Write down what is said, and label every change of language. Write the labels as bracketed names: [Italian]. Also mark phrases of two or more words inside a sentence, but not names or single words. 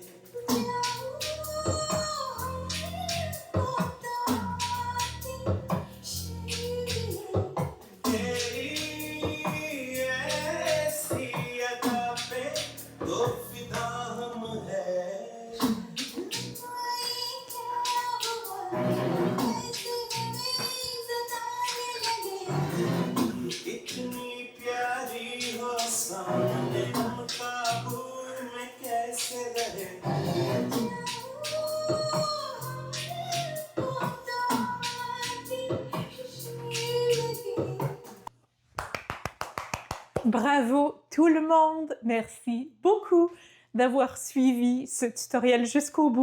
[Hindi] तेरी ऐसी अदा पे तो फिदा हम है इतनी प्यारी हो सामने हम काबू में कैसे रहे [French] Bravo tout le monde! Merci beaucoup d'avoir suivi ce tutoriel jusqu'au bout.